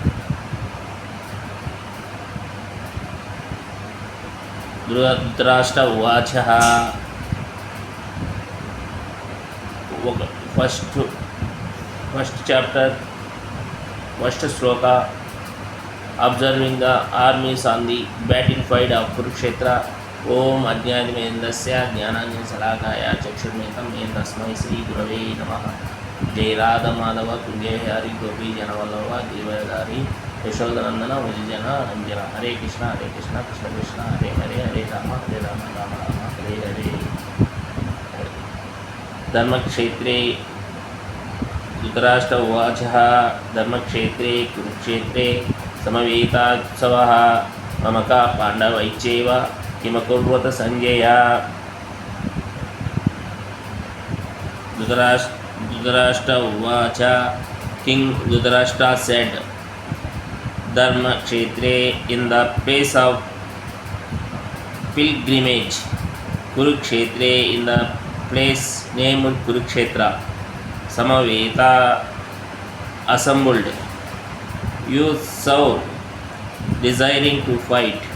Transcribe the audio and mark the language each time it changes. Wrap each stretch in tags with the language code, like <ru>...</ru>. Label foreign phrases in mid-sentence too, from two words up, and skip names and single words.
<sa>धृतराष्ट्र उवाच.</sa> <en>First chapter, first sloka. Observing the armies on the battlefield of Kurukshetra.</en> <sa>ओम अज्ञानमेन्दस्य ज्ञानाञ्जनशलाकाय चक्षुर्मिलितं तस्मै श्रीगुरवे नमः. जय राधा माधव कुञ्जय हरि गोपी जनवल्लभ गिरिवरधारी यशोदनंदन विजयन रंजन. हरे कृष्ण कृष्ण कृष्ण हरे हरे हरे राम राम राम हरे हरे. धर्मक्षेत्रे धृतराष्ट्र उवाच. धर्मक्षेत्रे कुरुक्षेत्रे समवेतात्सवः ममका पाण्डवैश्चैव किमकुर्वत संजय. धृतराष्ट्र उवाच.</sa> <en>King Dhritarashtra said,</en> <sa>धर्मक्षेत्रे,</sa> <en>in the place of pilgrimage, Kurukshetre, in the place named Kurukshetra, Samaveta, assembled, you saw, desiring to fight.</en>